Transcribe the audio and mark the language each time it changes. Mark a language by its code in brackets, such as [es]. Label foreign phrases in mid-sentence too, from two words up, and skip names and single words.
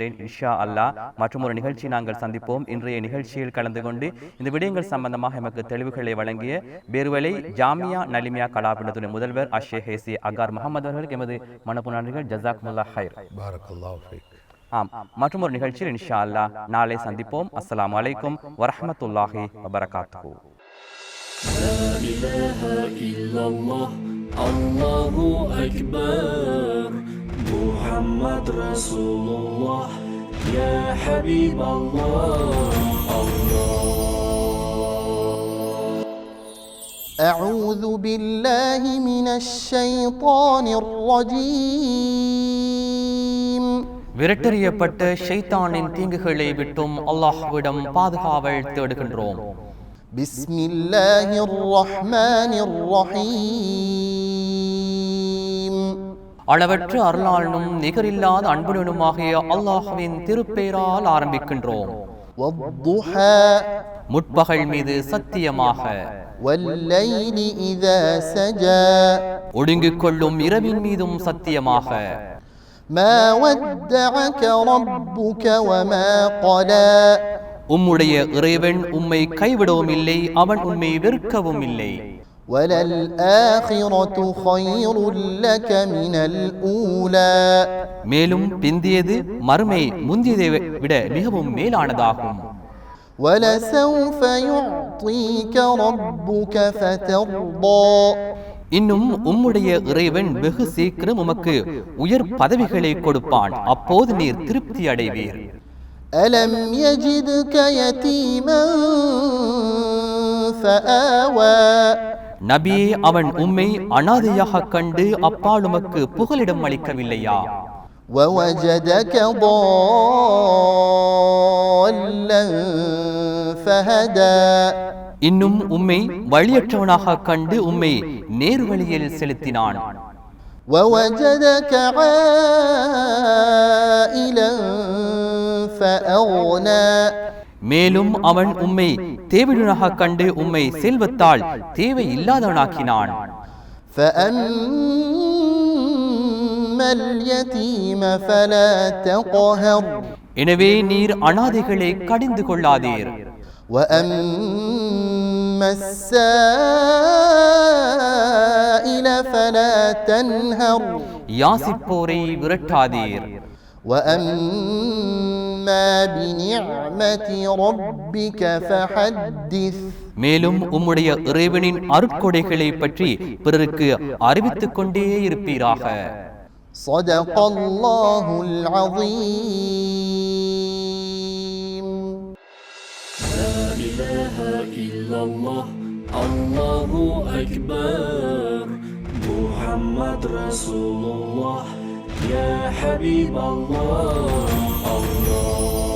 [ar] إن شاء الله [ta] மற்றும் ஒரு நிகழ்ச்சி நாங்கள் சந்திப்போம். இன்றைய நிகழ்ச்சியில் கலந்து கொண்டு இந்த விடயங்கள் சம்பந்தமாக எமக்கு தெளிவுகளை வழங்கிய பேருவலை ஜாமியா நலிமியா கலாபீடத்துடைய முதல்வர் அஷேக் ஹேசி அகார் முகமது அவர்களுக்கு எமது மனப்புணர்வுகள். [ar] جزاكم الله خير. بارك الله فيك. [ta] ஆம், மற்றும் ஒரு நிகழ்ச்சியில் [ar] إن شاء الله [ta] நாளை சந்திப்போம். [ar] السلام عليكم ورحمة الله وبركاته. لا إله إلا الله الله أكبر محمد رسول الله يا حبيب الله أعوذ بالله من الشيطان الرجيم. [ta] விரட்டறியப்பட்ட ஷைத்தானின் தீங்குகளை விட்டும் அல்லாஹ்விடம் பாதுகாவல் தேடுகின்றோம். [ar] بسم الله الرحمن الرحيم. [ta] அளவற்ற அருளாளனும் நிகரில்லாத அன்புடனுமாகிய அல்லாஹ்வின் திருப்பெயரால் ஆரம்பிக்கின்றோம். [ar] والضحى [ta] முற்பகல் மீது சத்தியமாக, [ar] والليل إذا سجى [ta] ஒடுங்கிக் கொள்ளும் இரவின் மீதும் சத்தியமாக. [ar] ما ودعك ربك وما قلى [ta] உம்முடைய இறைவன் உம்மை கைவிடவும் இல்லை, அவன் உம்மை வெறுக்கவும் இல்லை. [ar] وَلَلْآخِرَةُ خَيْرٌ لَكَ مِنَ الْأُولَى [ta] மேலும் பிந்தியது மறுமை முந்தியதை விட மிகவும் மேலானதாகும். [ar] وَلَسَوْفَ يُعْطِيكَ رَبُّكَ فَتَرْضَى [ta] இன்னும் உம்முடைய இறைவன் வெகு சீக்கிரம் உமக்கு உயர் பதவிகளை கொடுப்பான், அப்போது நீர் திருப்தி அடைவீர். [ar] أَلَمْ يَجِدْكَ يَتِيمًا فَآوَى [ta] நபியே, அவன் உம்மை அனாதையாக கண்டு அப்பால் உமக்கு புகலிடம் அளிக்கவில்லையா? [ar] وَوَجَدَكَ ضَالًّا فَهَدَى [ta] இன்னும் உம்மை வழியற்றவனாக கண்டு உம்மை நேர்வழியில் செலுத்தினான். [ar] وَوَجَدَكَ عَائِلًا فَأَغْنَى [ta] மேலும் அவன் உம்மை தேவையுடனாக கண்டு உம்மை செல்வத்தால் தேவை இல்லாதவனாக்கினான். [ar] فَأَمَّا الْيَتِيمَ فَلَا تَقْهَرْ [ta] எனவே நீர் அனாதைகளை கடிந்து கொள்ளாதீர். [ar] وَأَمَّا السَّائِلَ السائل فلا تنهر [ta] யாசிப்போரை விரட்டாதீர். [ar] وأما بنعمة ربك فحدث [ta] மேலும் உம்முடைய இறைவனின் அருட்கொடைகளை பற்றி பிறருக்கு அறிவித்துக் கொண்டே இருப்பீராக. [ar] صدق الله العظيم. لا إله إلا الله الله أكبر محمد رسول الله يا حبيب الله الله